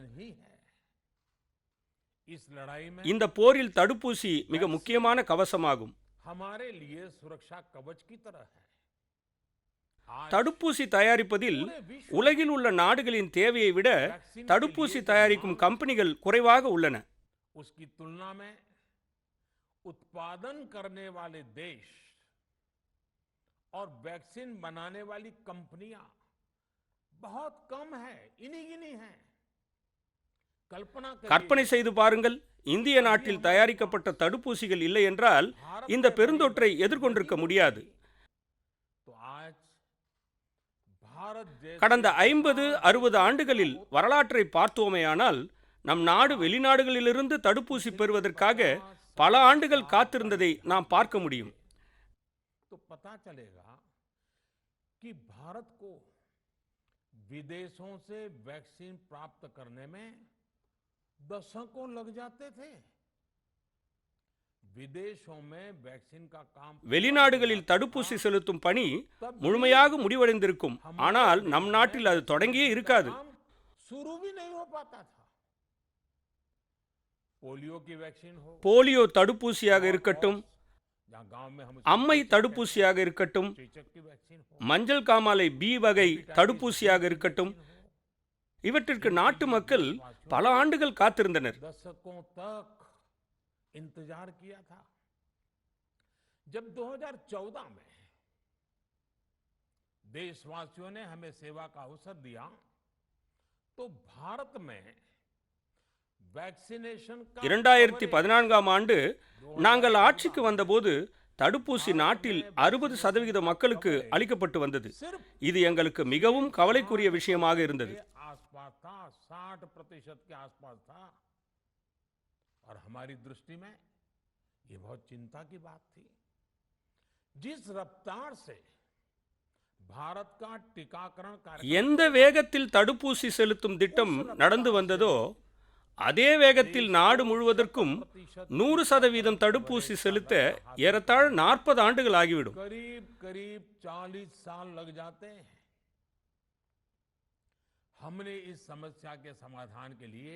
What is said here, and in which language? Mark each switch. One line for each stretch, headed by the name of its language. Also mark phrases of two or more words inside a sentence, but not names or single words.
Tamil: இந்த போரில் தடுப்பூசி மிக முக்கியமான கவசமாகும். தடுப்பூசி தயாரிப்பதில் உலகில் உள்ள நாடுகளின் தேவையை விட தடுப்பூசி தயாரிக்கும் கம்பெனிகள் குறைவாக உள்ளன.
Hindi: उत्पादन करने वाले देश और वैक्सीन बनाने वाली कंपनियां बहुत कम है, इन्हीं हैं.
Tamil: கற்பனை செய்து பாருங்கள், இந்திய நாட்டில் தயாரிக்கப்பட்ட தடுப்பூசிகள் இல்லை என்றால் இந்த பெருந்தொற்றை எதிர்கொண்டிருக்க முடியாது. கடந்த 50-60 ஆண்டுகளில் வரலாற்றை பார்த்தோமேயானால் நம் நாடு வெளிநாடுகளிலிருந்து தடுப்பூசி பெறுவதற்காக பல ஆண்டுகள் காத்திருந்ததை நாம் பார்க்க முடியும்.
Hindi: तो पता चलेगा कि भारत को विदेशों से वैक्सीन प्राप्त करने में दशकों लग जाते थे. विदेशों में वैक्सीन का काम
Tamil: வெளிநாடுகளில் தடுப்பூசி செலுத்தும் பணி முழுமையாக முடிவடைந்திருக்கும். ஆனால் நம் நாட்டில் அது தொடங்கியே இருக்காது.
Hindi: शुरू भी नहीं हो पाता था. पोलियो की वैक्सीन हो,
Tamil: போலியோ தடுப்பூசியாக இருக்கட்டும்,
Hindi: जहां गांव में हम
Tamil: அம்மை தடுப்பூசியாக இருக்கட்டும்,
Hindi: चेचक की वैक्सीन हो,
Tamil: மஞ்சள் காமாலை பி வகை தடுப்பூசியாக இருக்கட்டும், இவற்றிற்கு நாட்டு மக்கள் பல ஆண்டுகள் காத்திருந்தனர்.
Hindi: दशकों तक इंतजार किया था. जब 2014 में देशवासियों ने हमें सेवा का अवसर दिया तो भारत में वैक्सीनेशन का
Tamil: 2014ஆம் ஆண்டு நாங்கள் ஆட்சிக்கு வந்தபோது தடுப்பூசி நாட்டில் 60% மக்களுக்கு அளிக்கப்பட்டு வந்தது. இது எங்களுக்கு மிகவும் கவலைக்குரிய விஷயமாக இருந்தது.
Hindi: आसपास था, 60% के आसपास था. और हमारी दृष्टि में ये बहुत चिंता की बात थी. जिस रफ्तार से भारत का टीकाकरण कार्यक्रम
Tamil: எந்த வேகத்தில் தடுப்பூசி செலுத்தும் திட்டம் நடந்து வந்ததோ அதே வேகத்தில் நாடு முழுவதற்கும் 100% தடுப்பூசி செலுத்த ஏறத்தாழ 40 ஆண்டுகள் ஆகிவிடும்.
Hindi: करीब करीब 40 साल लग जाते हैं. हमने इस समस्या के समाधान के लिए